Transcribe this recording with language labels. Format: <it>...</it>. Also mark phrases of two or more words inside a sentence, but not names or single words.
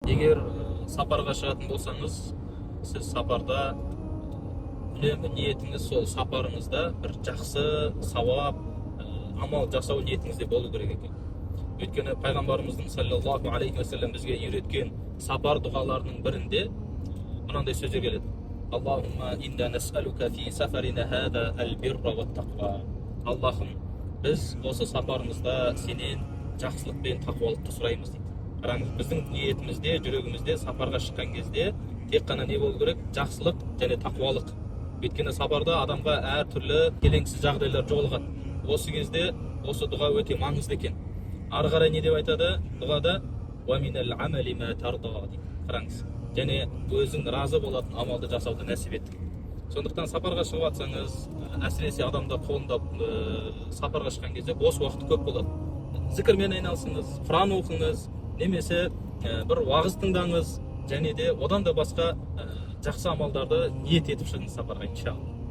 <kk>егер сапарға шығатын болсаңыз, сіз сапарда үнемі ниетіңіз сол сапарыңызда бір жақсы сауап, амал жасау ниетіңізде болу керек екен. Өйткені пайғамбарымыздың</kk> <ar>صلى الله عليه وسلم</ar> <kk>бізге үйреткен сапар дұғаларының бірінде мынандай сөздер келеді.</kk> <ar>اللهم إنا نسألك في سفرنا هذا البر والتقوى.</ar> <kk>Аллахым, біз осы сапарымызда сенен жақсылық пен тақуалықты сұраймыз дейді. Қараңыз, біздің ниетімізде, жүрегімізде сапарға шыққан кезде тек қана не болу керек? Жақсылық және тақуалық. Өйткені сапарда адамға әртүрлі келеңсіз жағдайлар жолығады. Осы кезде осы дұға өте маңызды екен. Ары қарай не деп айтады дұғада?</kk> <ar>ومن العمل ما ترضى дейді.</ar> <kk>Қараңыз, және өзің разы болатын амалды жасауды нәсіп ет. Сондықтан сапарға шығып жатсаңыз, әсіресе адамдар қолында сапарға шыққан кезде бос уақыт көп болады. Зікірмен айналсыңыз, құран оқыңыз, немесе бір уағыз тыңдаңыз, және де одан да басқа жақсы амалдарды ниет етіп шығыңыз сапарға, иншалла.</kk>